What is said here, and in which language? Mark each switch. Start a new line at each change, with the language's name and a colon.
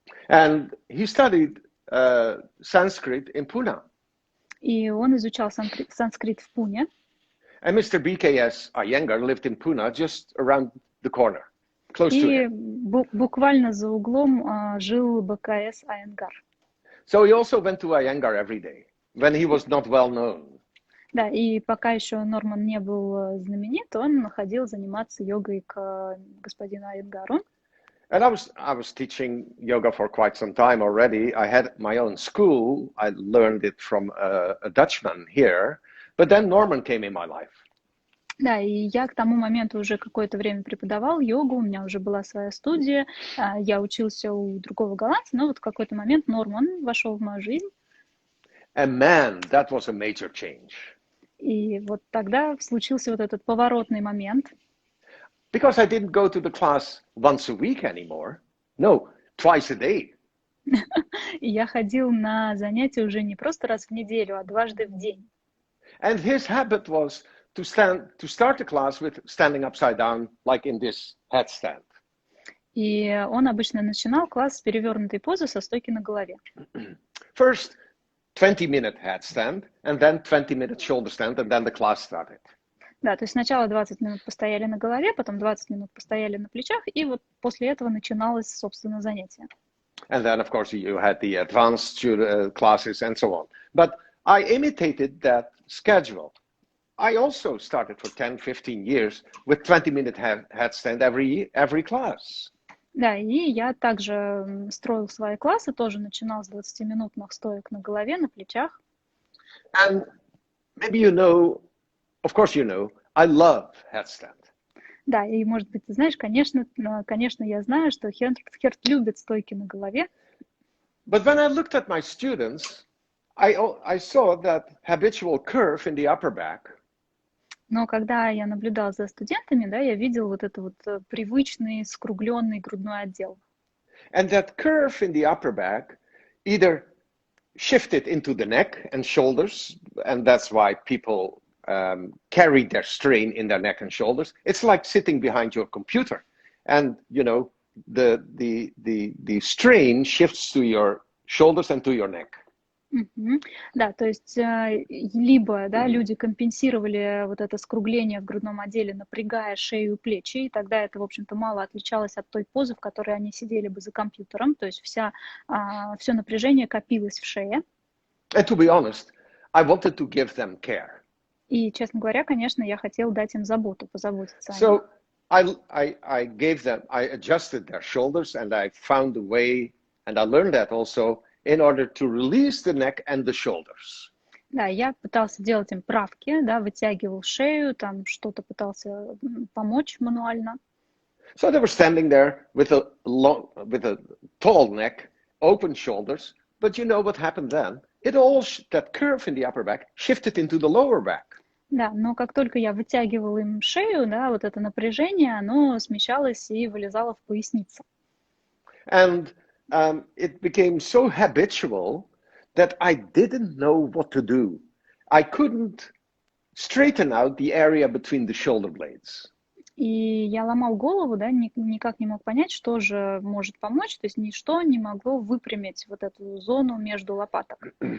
English: And he studied Sanskrit in Pune.
Russian: И он изучал санскрит в Пуне.
English: And Mr. BKS Iyengar lived in Pune, just around the corner.
Russian: И буквально за углом жил БКС Айенгар.
English: So he also went to Iyengar every day when he was not well known.
Russian: Да, и пока еще Норман не был знаменит, он ходил заниматься йогой к господину Айенгару.
English: And I was teaching yoga for quite some time already. I had my own school. I learned it from a Dutchman here. But then Norman came in my life.
Russian: Да, и я к тому моменту уже какое-то время преподавал йогу, у меня уже была своя студия, я учился у другого голландца, но вот в какой-то момент Норман вошел в мою жизнь.
English: And man, that was a major change.
Russian: И вот тогда случился вот этот поворотный момент.
English: Because I didn't go to the class once a week anymore. No, twice a day.
Russian: И я ходил на занятия уже не просто раз в неделю, а дважды в день.
English: And his habit was to start the class with standing upside down, like in this headstand.
Russian: И он обычно начинал класс с перевернутой позы со стойки на голове.
English: First, 20-minute headstand, and then 20-minute shoulder stand, and then the class started.
Russian: Да, то есть сначала 20 минут постояли на голове, потом 20 минут постояли на плечах, и вот после этого начиналось, собственно, занятие.
English: And then, of course, you had the advanced classes and so on. But I imitated that schedule. I also started for 10-15 years with 20-minute headstand every class.
Russian: Да, и я также строил свои классы, тоже начинал с 20-минутных стоек на голове, на плечах.
English: And maybe you know, of course you know, I love headstand.
Russian: Да, и, может быть, ты знаешь, конечно, я знаю, что Херт любит стойки на голове.
English: But when I looked at my students, I saw that habitual curve in the upper back.
Russian: Но когда я наблюдал за студентами, да, я видел вот этот вот привычный скругленный грудной отдел.
English: And that curve in the upper back either shifted into the neck and shoulders, and that's why people carry their strain in their neck and shoulders. It's like sitting behind your computer, and you know the strain shifts to your shoulders and to your neck.
Russian: Да, то есть либо да, люди компенсировали вот это скругление в грудном отделе, напрягая шею и плечи, и тогда это, в общем-то, мало отличалось от той позы, в которой они сидели бы за компьютером, то есть все напряжение копилось в шее.
English: And to be honest, I wanted to give them care.
Russian: И, честно говоря, конечно, я хотел дать им заботу, позаботиться о них.
English: So I gave them, I adjusted their shoulders, and I found a way, and I learned that also, in order to release the neck and the shoulders.
Russian: Да, я пытался делать им правки, да, вытягивал шею, там что-то пытался помочь мануально.
English: So they were standing there with a tall neck, open shoulders, but you know what happened then? That curve in the upper back shifted into the lower back.
Russian: Да, но как только я вытягивал им шею, да, вот это напряжение, оно смещалось и вылезало в поясницу.
English: And it became so habitual that I didn't know what to do. I couldn't straighten out the area between the shoulder blades.
Russian: И я ломал голову, да, никак не мог понять, что же может помочь, то есть ничто не могло выпрямить вот эту зону между лопаток.